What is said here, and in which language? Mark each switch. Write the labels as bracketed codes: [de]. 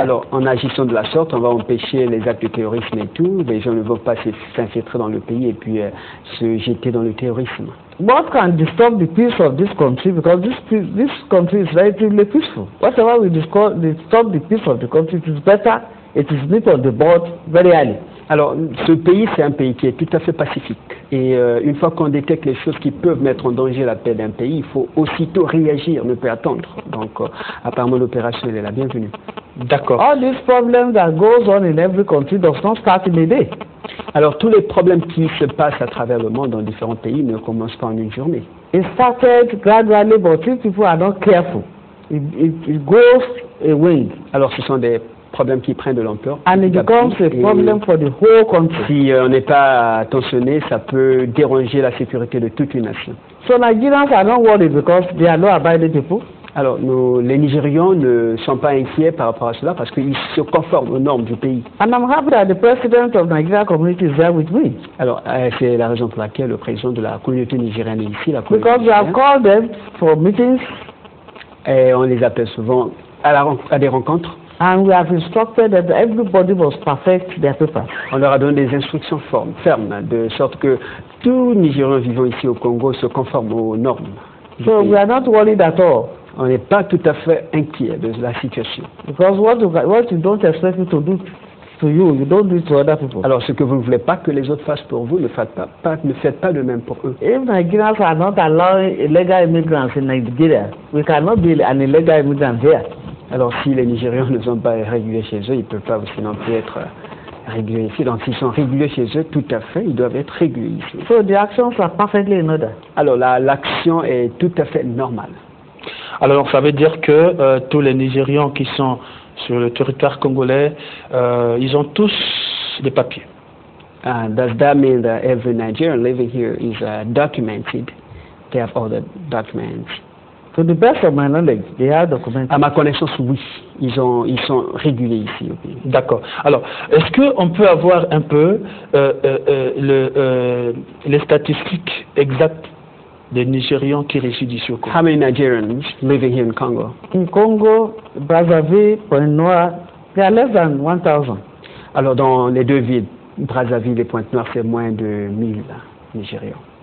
[fr] Alors, en agissant de la sorte, on va empêcher les actes de terrorisme et tout. Les gens ne vont pas s'infiltrer dans le pays et puis se jeter dans le terrorisme. [en] What can disturb the peace of this country? Because this country is relatively peaceful. Whatever will disturb the peace of the country, it is better. It is nip on the board very early. [fr] Alors, ce pays, c'est un pays qui est tout à fait pacifique. Et une fois qu'on détecte les choses qui peuvent mettre en danger la paix d'un pays, il faut aussitôt réagir, ne pas attendre. Donc, apparemment, l'opération, elle est la bienvenue. D'accord. [en] All these problems that goes on in every country does not start in a day. [fr] Alors, tous les problèmes qui se passent à travers le monde dans différents pays ne commencent pas en une journée. [en] It started gradually, but if people are not careful, it goes away. [fr] Alors, ce sont des problèmes qui prennent de l'ampleur. [en] And it becomes a problem for the whole country. [fr] Si on n'est pas attentionné, ça peut déranger la sécurité de toute une nation. [en] So Nigerians are not worried because they are law-abiding people. [fr] Alors, les Nigérians ne sont pas inquiets par rapport à cela parce qu'ils se conforment aux normes du pays. [en] And I'm happy that the president of Nigeria community is there with me. [fr] Alors, c'est la raison pour laquelle le président de la communauté nigérienne est ici. [en] Because we have called them for meetings. [fr] Et on les appelle souvent à des rencontres. [en] And we have instructed that everybody must perfect their papers. [fr] On leur a donné des instructions fermes, de sorte que tous Nigériens vivant ici au Congo se conforment aux normes. [en] So we are not worried at all. [fr] On n'est pas tout à fait inquiet de la situation. [en] Because what you don't expect me to do to you, you don't do it to other people. [fr] Alors, ce que vous ne voulez pas que les autres fassent pour vous, ne faites pas de même pour eux. [en] If Nigerians are not allowing illegal immigrants in Nigeria, we cannot be an illegal immigrant here. [fr] Alors, si les Nigérians ne sont pas réguliers chez eux, ils ne peuvent pas aussi non plus être réguliers ici. Donc, s'ils sont réguliers chez eux, tout à fait, ils doivent être réguliers ici. [en] So the actions are perfectly in order. [fr] Alors, l'action est tout à fait normale. Alors, ça veut dire que tous les Nigérians qui sont sur le territoire congolais, ils ont tous des papiers. [en] Does that mean that every Nigerian living here is documented? They have all the documents. To the best of my knowledge, they are documented. [fr] À ma connaissance, oui, ils sont réguliers ici au pays. D'accord. Alors, est-ce qu'on peut avoir un peu les statistiques exactes des Nigérians qui résident ici au Congo? [en] How many Nigerians living here in Congo? In Congo, Brazzaville, Pointe-Noire, there are less than 1,000. [fr] Alors, dans les deux villes, Brazzaville et Pointe-Noire, c'est moins de 1000 Nigérians.